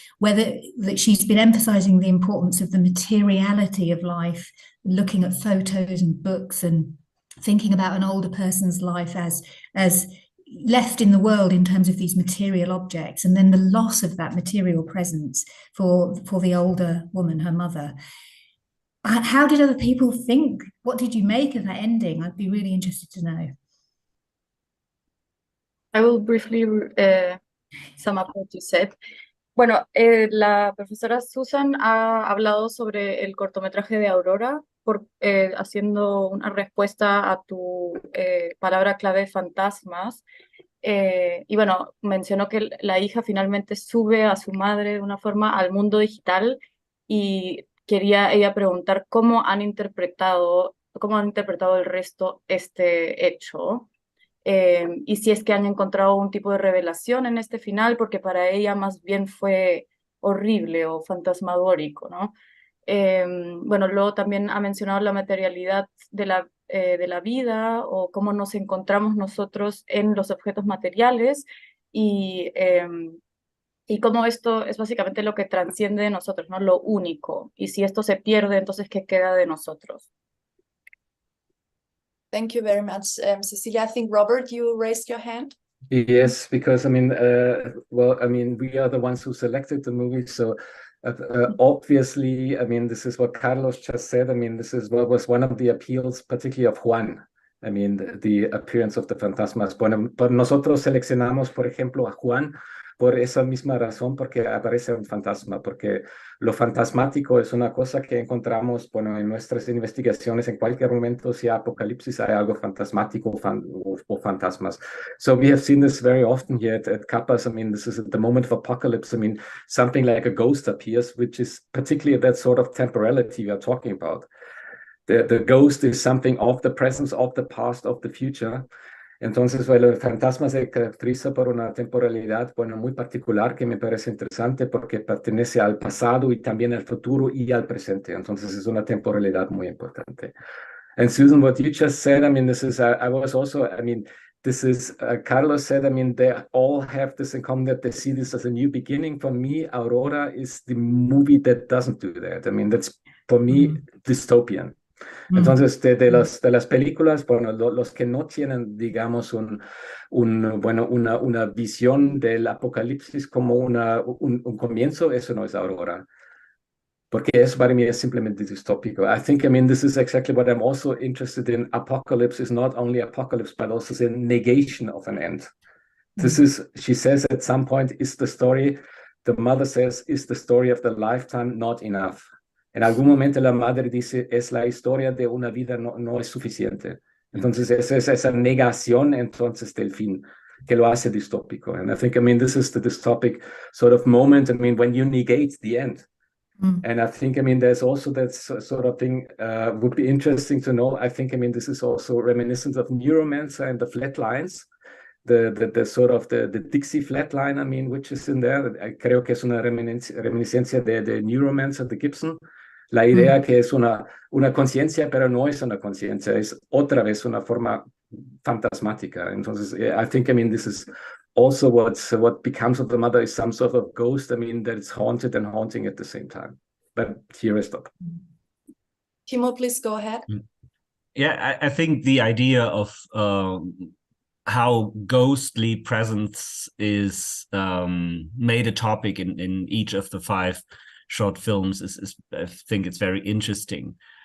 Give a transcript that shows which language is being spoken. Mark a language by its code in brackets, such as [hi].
[en] Whether that she's been emphasizing the importance of the materiality of life, looking at photos and books and thinking about an older person's life as left in the world in terms of these material objects, and then the loss of that material presence for the older woman, her mother. How did other people think? What did you make of that ending? I'd be really interested to know. I will briefly sum up what you said. [es] Bueno, la profesora Susan ha hablado sobre el cortometraje de Aurora, haciendo una respuesta a tu palabra clave fantasmas. Y bueno, mencionó que la hija finalmente sube a su madre de una forma al mundo digital y quería ella preguntar cómo han interpretado el resto este hecho. Y si es que han encontrado un tipo de revelación en este final, porque para ella más bien fue horrible o fantasmagórico, ¿no? Bueno, luego también ha mencionado la materialidad de la vida o cómo nos encontramos nosotros en los objetos materiales y cómo esto es básicamente lo que transciende de nosotros, ¿no? Lo único. Y si esto se pierde, entonces, ¿qué queda de nosotros? [en] Thank you very much, Cecilia. I think, Robert, you raised your hand. Yes, because we are the ones who selected the movie, so Obviously, I mean, this is what Carlos just said. I mean, this is what was one of the appeals, particularly of Juan. I mean, the appearance of the fantasmas. [es] Bueno, pero nosotros seleccionamos, por ejemplo, a Juan por esa misma razón, porque aparece un fantasma, porque lo fantasmático es una cosa que encontramos, bueno, en nuestras investigaciones en cualquier momento, si hay apocalipsis, hay algo fantasmático o fantasmas. [en] So we have seen this very often here at Kappas. I mean, this is at the moment of apocalypse. I mean, something like a ghost appears, which is particularly that sort of temporality we are talking about. The ghost is something of the presence, of the past, of the future. [es] Entonces, bueno, el fantasma se caracteriza por una temporalidad, bueno, muy particular que me parece interesante porque pertenece al pasado y también al futuro y al presente. Entonces, es una temporalidad muy importante. [en] And Susan, what you just said, I mean, this is, I was also, I mean, this is, Carlos said, I mean, they all have this in common that they see this as a new beginning. For me, Aurora is the movie that doesn't do that. I mean, that's, for me, dystopian. [es] Entonces, de las películas, bueno, los que no tienen, digamos, bueno, una visión del apocalipsis como un comienzo, eso no es Aurora. Porque eso para mí es simplemente distópico. [en] I think, I mean, this is exactly what I'm also interested in. Apocalypse is not only apocalypse, but also the negation of an end. This is, she says at some point, is the story, the mother says, is the story of the lifetime not enough? [es] En algún momento la madre dice, es la historia de una vida, no es suficiente. Entonces, es esa negación entonces del fin que lo hace distópico. [en] And I think, I mean, this is the dystopic sort of moment, I mean, when you negate the end. And I think, I mean, there's also that sort of thing would be interesting to know. I think, I mean, this is also reminiscent of Neuromancer and the flatlines. The sort of the Dixie flatline, I mean, which is in there. [es] Creo que es una reminiscencia de Neuromancer de Gibson. La idea que es una conciencia, pero no es una conciencia, es otra vez una forma fantasmática. [en] Entonces, I think, I mean, this is also what becomes of the mother is some sort of ghost, I mean, that it's haunted and haunting at the same time. But here I stop. Timo, please go ahead. Yeah, I think the idea of how ghostly presence is made a topic in each of the 5 short films is I think it's very interesting.